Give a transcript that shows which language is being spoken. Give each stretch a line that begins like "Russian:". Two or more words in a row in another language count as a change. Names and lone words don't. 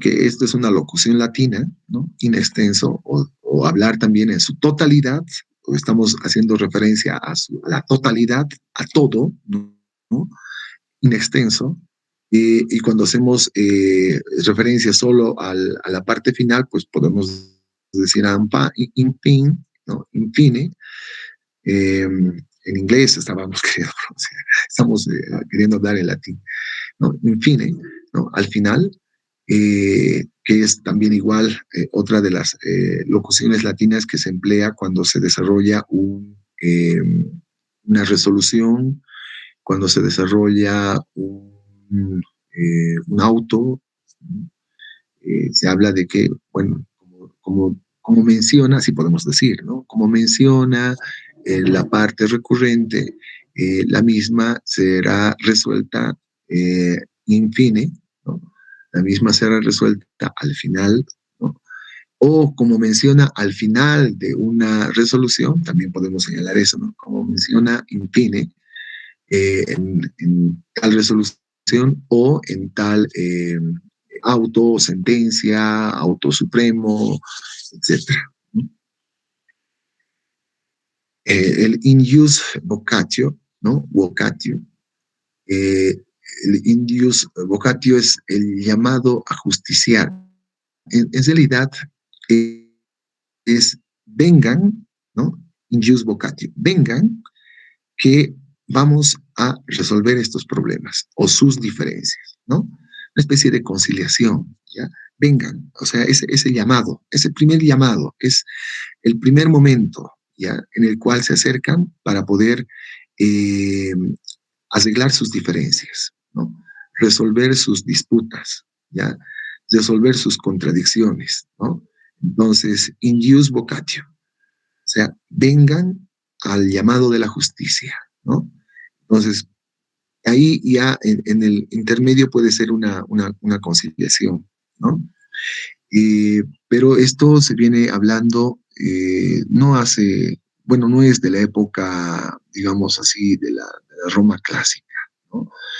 Spanish: Que esto es una locución latina, ¿no?
Latin: In extenso,
Spanish: o hablar también en su totalidad, o estamos haciendo referencia a la totalidad, a todo, ¿no?
Latin: In extenso.
Spanish: Y cuando hacemos referencia solo a la parte final, pues podemos decir ampa,
Latin: in fin,
Spanish: ¿no?
Latin: In fine.
Spanish: En inglés estábamos queriendo pronunciar, estamos queriendo hablar en latín, ¿no?
Latin: In fine,
Spanish: ¿no? Al final, que es también igual otra de las locuciones latinas que se emplea cuando se desarrolla una resolución, cuando se desarrolla un auto, se habla de que, bueno, como menciona, así podemos decir, ¿no? Como menciona la parte recurrente, la misma será resuelta
Latin: in fine,
Spanish: ¿no? La misma será resuelta al final, ¿no? O como menciona al final de una resolución, también podemos señalar eso, ¿no? Como menciona
Latin: in fine,
Spanish: en tal resolución o en tal auto, sentencia, auto supremo, etcétera.
Latin: El in jus vocatio, ¿no? Vocatio.
Spanish: El
Latin: in jus vocatio
Spanish: es el llamado a justiciar. En realidad es vengan, ¿no?
Latin: In jus vocatio.
Spanish: Vengan que vamos a resolver estos problemas o sus diferencias, ¿no? Una especie de conciliación, ¿ya? Vengan, o sea, ese llamado, ese primer llamado, es el primer momento, ¿ya? En el cual se acercan para poder eh, arreglar sus diferencias, ¿no? Resolver sus disputas, ¿ya? Resolver sus contradicciones, ¿no? Entonces,
Latin: in jus vocatio,
Spanish: o sea, vengan al llamado de la justicia, ¿no? Entonces, ahí ya en el intermedio puede ser una conciliación, ¿no? Pero esto se viene hablando no hace, bueno, no es de la época, digamos así, de la Roma clásica, ¿no?